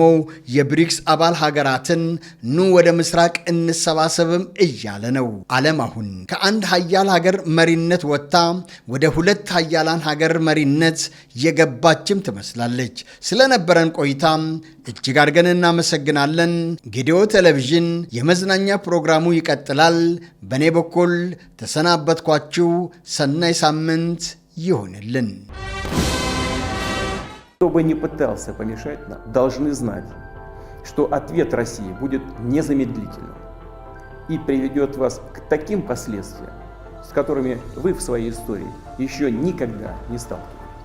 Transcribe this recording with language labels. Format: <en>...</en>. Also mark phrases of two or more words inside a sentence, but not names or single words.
<am>የብሪክስ አባል ሀገራትን ኑ ወደ ምስራቅ እንሰባሰብም እያለ ነው። ዓለም አሁን ከአንድ ሀያል ሀገር መሪነት ወጥታ ወደ ሁለት ሀያላን ሀገር መሪነት የገባችም ትመስላለች። ስለነበረን ቆይታ እጅግ አድርገን እናመሰግናለን። ጌዲዮ ቴሌቪዥን የመዝናኛ ፕሮግራሙ ይቀጥላል። በእኔ በኩል ተሰናበትኳችሁ። ሰናይ ሳምንት ይሆንልን።</am> <ru>Кто бы ни пытался помешать нам, должны знать, что ответ России будет незамедлительным и приведет вас к таким последствиям, с которыми вы в своей истории еще никогда не сталкивались.</ru>